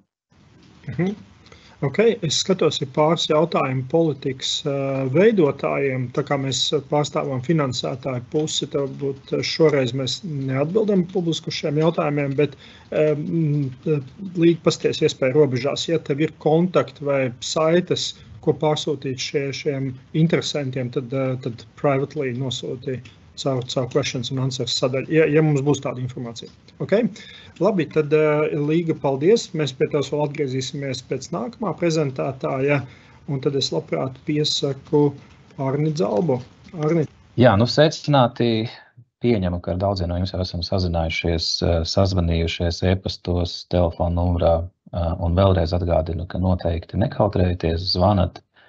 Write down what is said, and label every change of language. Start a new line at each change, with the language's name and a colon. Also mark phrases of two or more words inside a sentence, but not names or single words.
Latvian: Okay, es skatos, ir pāris jautājumu politikas veidotājiem, tā kā mēs pārstāvam finansētāju pusi, tad šoreiz mēs neatbildam publiski uz šiem jautājumiem, bet līdz pasties iespēja robežās, ja tev ir kontakti vai saites, ko pārsūtīt šiem interesantiem, tad privately nosūtīt caur
English: questions and answers
Latvian: sadaļu, ja mums būs tāda informācija. Okay? Labi, tad Līga, paldies. Mēs pie tevis vēl atgriezīsimies pēc nākamā prezentētāja, un tad es labprāt piesaku Arni Dzalbu. Arni. Jā, sveicināti. Pieņemu, ka ar daudziem no jums jau esam sazinājušies, sazvanījušies e-pastos, telefona numurā, un vēlreiz atgādinu, ka noteikti nekautrējieties, zvanat.